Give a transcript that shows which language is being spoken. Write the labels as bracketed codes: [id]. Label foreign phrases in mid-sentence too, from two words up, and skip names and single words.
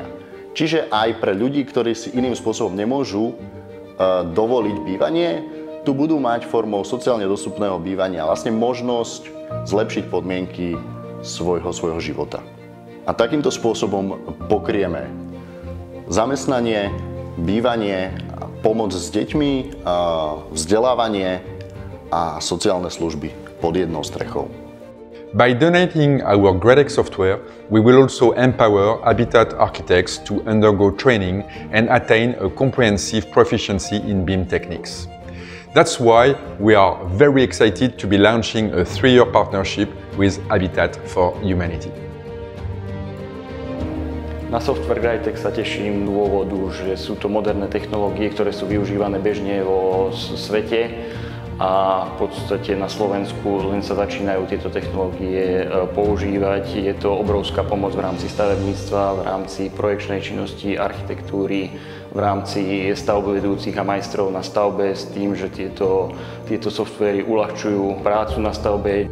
[sk] Čiže aj pre ľudí, ktorí si iným spôsobom nemôžu dovoliť bývanie, tu budú mať formou sociálne dostupného bývania vlastne možnosť zlepšiť podmienky svojho života. A takýmto spôsobom pokrieme zamestnanie, bývanie, pomoc s deťmi, vzdelávanie a sociálne služby pod jednou strechou. [en] By donating our Gredec software, we will also empower Habitat architects to undergo training and attain a comprehensive proficiency in BIM techniques. That's why we are very excited to be launching a 3-year partnership with Habitat for Humanity. [sk] Na software Gredec sa teším dôvodu, že sú to moderné technológie, ktoré sú využívané bežne vo svete a v podstate na Slovensku len sa začínajú tieto technológie používať. Je to obrovská pomoc v rámci stavebníctva, v rámci projekčnej činnosti, architektúry, v rámci stavbovedúcich a majstrov na stavbe s tým, že tieto softvery uľahčujú prácu na stavbe.